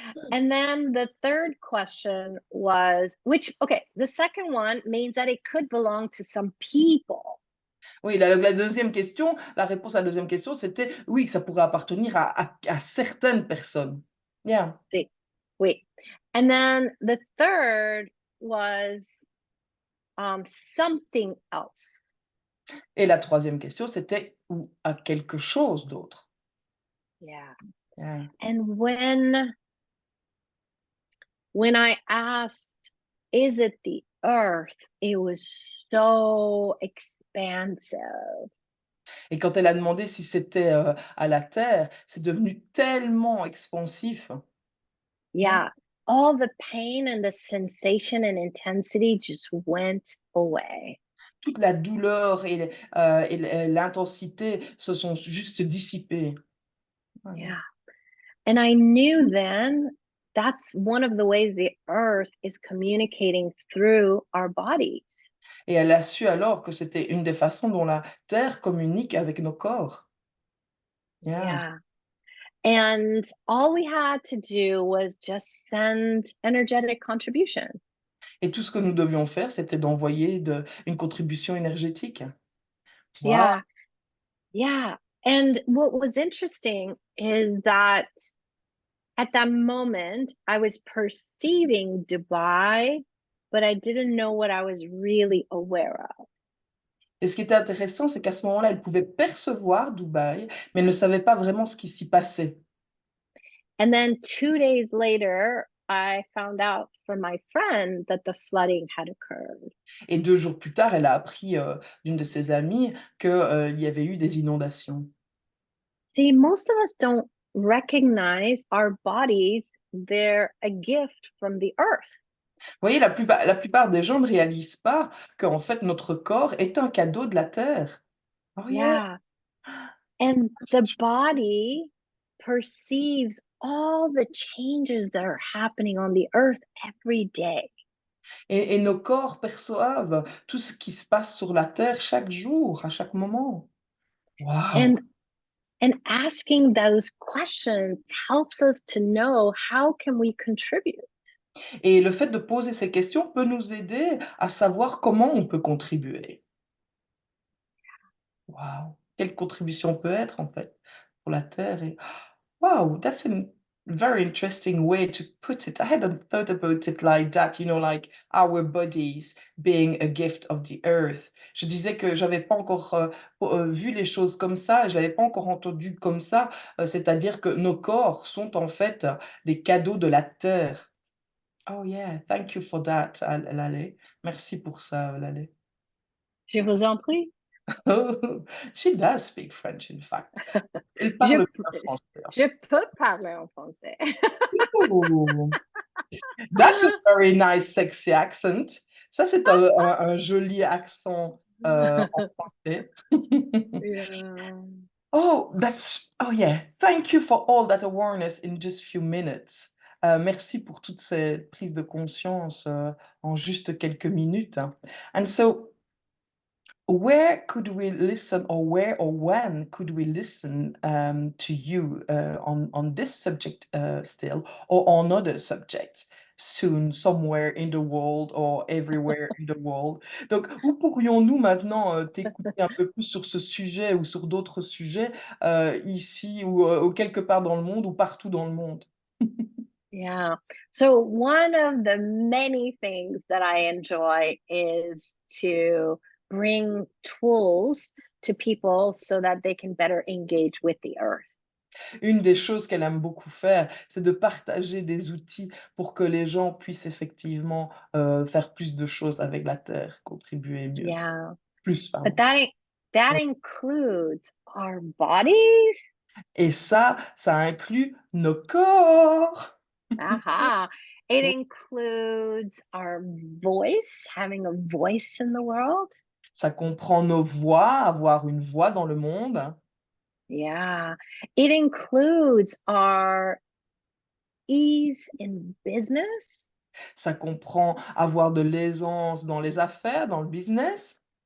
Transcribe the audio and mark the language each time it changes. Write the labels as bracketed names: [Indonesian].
[English] And then the third question was, which, okay, the second one means that it could belong to some people. [French] Oui, la 2e question, la réponse à la 2e question, c'était oui, que ça pourrait appartenir à certaines personnes. [English] Yeah. Wait, wait. And then the third was something else. [French] Et la 3e question, c'était ou à quelque chose d'autre. [English] Yeah. Yeah. And when I asked, is it the earth? It was so expansive. [French] Et quand elle a demandé si c'était, à la terre, c'est devenu tellement expansif. [English] Yeah. Yeah. All the pain and the sensation and intensity just went away. [French] toute la douleur et l'intensité se sont juste dissipées. Ouais. [English] Yeah. And I knew then that's one of the ways the earth is communicating through our bodies. [French] Et elle a su alors que c'était une des façons dont la terre communique avec nos corps. [English] Yeah. Yeah. And all we had to do was just send energetic contribution. [French] Et tout ce que nous devions faire, c'était d'envoyer une contribution énergétique. Waouh! [English] Yeah. Yeah. And what was interesting is that at that moment, I was perceiving Dubai, but I didn't know what I was really aware of. [French] Et ce qui était intéressant, c'est qu'à ce moment-là, elle pouvait percevoir Dubaï, mais elle ne savait pas vraiment ce qui s'y passait. [English] And then 2 days later, I found out from my friend that the flooding had occurred. [French] Et 2 jours plus tard, elle a appris, d'une de ses amies que, il y avait eu des inondations. [English] See, most of us don't recognize our bodies, they're a gift from the earth. [French] Vous voyez, la plupart des gens ne réalisent pas qu'en fait, notre corps est un cadeau de la terre. [English] Oh yeah! Yeah. And the body perceives all the changes that are happening on the earth every day. [French] Et nos corps perçoivent tout ce qui se passe sur la terre chaque jour, à chaque moment. Waouh! [English] And and asking those questions helps us to know how can we contribute. [French] Et le fait de poser ces questions peut nous aider à savoir comment on peut contribuer. Waouh! Quelle contribution peut être en fait pour la terre et [English] wow, that's a very interesting way to put it. I hadn't thought about it like that, like our bodies being a gift of the earth. [French] Je disais que j'avais pas encore vu les choses comme ça, je l'avais pas encore entendu comme ça, c'est-à-dire que nos corps sont en fait des cadeaux de la terre. [English] Oh yeah, thank you for that, Lale. [French] Merci pour ça, Lale. Je vous en prie. [English] She does speak French, in fact. [French] Elle Je, parle bien français. je peux parler en français. [English] Oh, that's a very nice sexy accent. [French] Ça, c'est un joli accent, en français. [English] Yeah. Oh yeah, thank you for all that awareness in just few minutes. [French] Merci pour toutes ces prises de conscience, en juste quelques minutes. [English] And so where could we listen, or where or when could we listen to you on this subject still, or on other subjects soon, somewhere in the world or everywhere in the world? [French] Donc, où pourrions-nous maintenant t'écouter un peu plus sur ce sujet ou sur d'autres sujets ici ou quelque part dans le monde ou partout dans le monde? [English] Yeah. So one of the many things that I enjoy is to bring tools to people so that they can better engage with the earth. [French] Une des choses qu'elle aime beaucoup faire, c'est de partager des outils pour que les gens puissent effectivement, faire plus de choses avec la terre, contribuer mieux. [English] Yeah. [French] Plus, [English] But [French] pardon. [English] that includes our bodies. [French] Et ça inclut nos corps. Aha. [English] It includes our voice, having a voice in the world. [French] Ça comprend nos voix, avoir une voix dans le monde. [English] Yeah. It includes our ease in business. [French] Ça comprend avoir de l'aisance dans les affaires, dans le business.